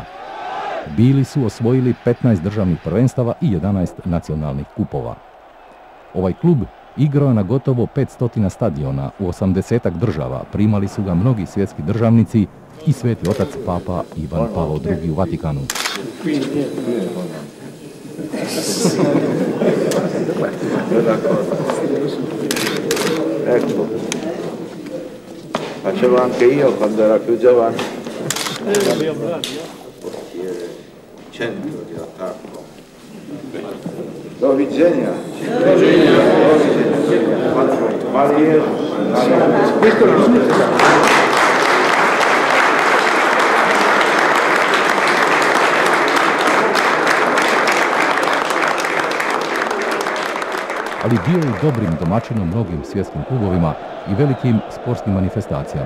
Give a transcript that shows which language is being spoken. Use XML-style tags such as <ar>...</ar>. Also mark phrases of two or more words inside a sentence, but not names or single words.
<hr>Bili su osvojili 15 državnih prvenstava i 11 nacionalnih kupova. Ovaj klub igrao je na gotovo 500 stadiona u 80-ak država, primali su ga mnogi svjetski državnici i Sveti otac Papa Ivan Pavao II u Vatikanu.</hr> <it>Ecco, facevo anche io quando era più giovane. Centro di attacco. Doviđenja. Questo non lo</it> <hr>ali bio je dobrim domaćinom mnogim svjetskim klubovima i velikim sportskim manifestacijama.</hr>